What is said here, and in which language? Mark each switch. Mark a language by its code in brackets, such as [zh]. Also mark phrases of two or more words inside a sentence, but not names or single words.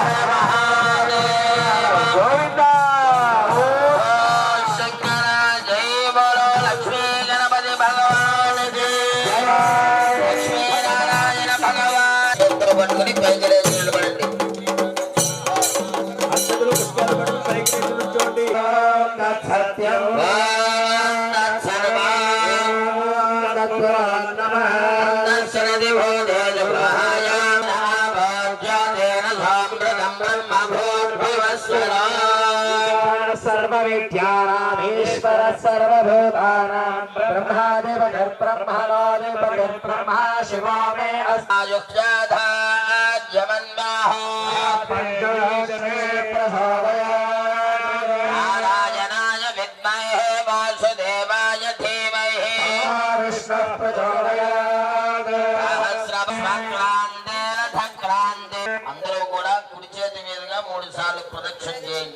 [te] శంకర [hi] जय बोलो [te] లక్ష్మీ గణపతి భగవాన్ లక్ష్మీనారాయణ భగవాన్ పట్టుకుని పైకి నిలబడండి. అక్షతలు పుష్పాలు పట్టుకుని పైకి నిల్చోండి. సత్యం [sa] सर्वविद्यानामीश्वर सर्वभूतानां ब्रह्मादिपतिर्ब्रह्मणोऽधिपतिर्ब्रह्मा शिवो मे नारायणाय विद्महे वासुदेवाय धीमहि विष्णुः प्रचोदयात् [te] అందరూ కూడా కుడి చేతి మీదుగా 3 సార్లు ప్రదక్షిణ చేయండి.